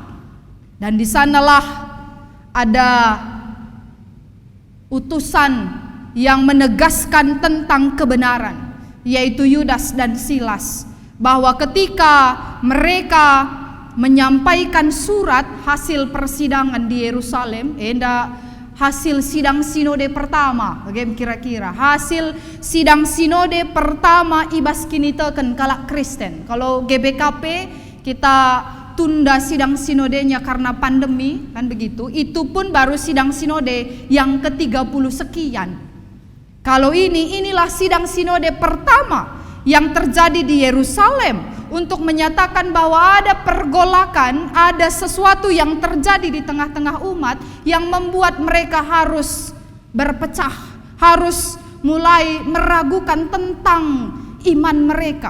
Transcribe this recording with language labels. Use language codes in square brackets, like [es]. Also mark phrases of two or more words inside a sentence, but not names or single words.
[id] Dan di sanalah ada utusan yang menegaskan tentang kebenaran, yaitu Yudas dan Silas, bahwa ketika mereka menyampaikan surat hasil persidangan di Yerusalem, hasil sidang sinode pertama, bagaimana kira-kira hasil sidang sinode pertama [btx] ibas kiniteken kalak Kristen. [id] Kalau GBKP kita tunda sidang sinodenya karena pandemi, kan begitu. Itu pun baru sidang sinode yang ke-30 sekian. Kalau inilah sidang sinode pertama yang terjadi di Yerusalem untuk menyatakan bahwa ada pergolakan, ada sesuatu yang terjadi di tengah-tengah umat yang membuat mereka harus berpecah, harus mulai meragukan tentang iman mereka.